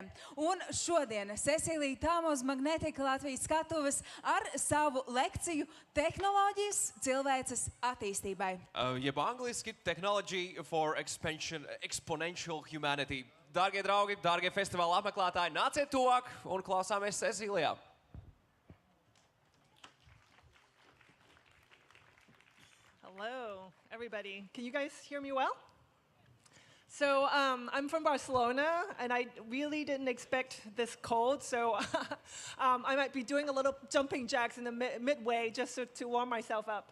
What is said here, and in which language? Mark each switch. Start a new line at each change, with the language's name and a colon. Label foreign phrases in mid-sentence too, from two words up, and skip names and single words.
Latvian: Un šodien Cecilija Tham uz Magnetika Latvijas skatuves ar savu lekciju Tehnoloģijas cilvēces attīstībai.
English: Jeb angliski Technology for Exponential Humanity.
Latvian: Dārgie draugi, dārgie festivāla apmeklētāji, nāciet tuvāk un klausāmies Cecilijā.
English: Hello, everybody. Can you guys hear me well? So I'm from Barcelona, and I really didn't expect this cold, so I might be doing a little jumping jacks in the midway just to warm myself up.